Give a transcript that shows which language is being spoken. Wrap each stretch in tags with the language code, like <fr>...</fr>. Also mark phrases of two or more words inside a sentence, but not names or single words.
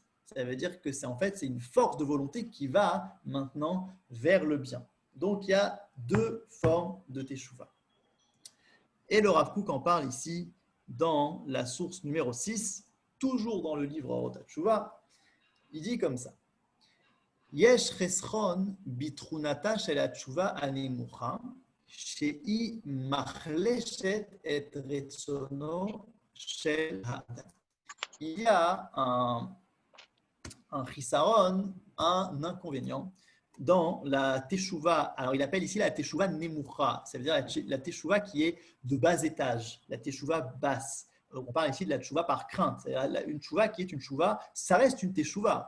<fr>Ça veut dire que c'est une force de volonté qui va maintenant vers le bien. Donc, il y a deux formes de teshuva. Et le Rav Kook en parle ici dans la source numéro 6, toujours dans le livre Orot HaTeshuva. Il dit comme ça.</fr> <he>יש חסרון בתרופתה של התשובה הנמוכה שהיא מחלשת את רצונו של האדם.</he> <fr>Il y a un chisaron, un inconvénient dans la teshuva. Alors, il appelle ici la</fr> <he>תשובה נמוכה,</he> <fr>ça veut dire la teshuva qui est de bas étage, la teshuva basse. On parle ici de la teshuva par crainte. C'est-à-dire une teshuva qui est une teshuva, ça reste une teshuva.</fr>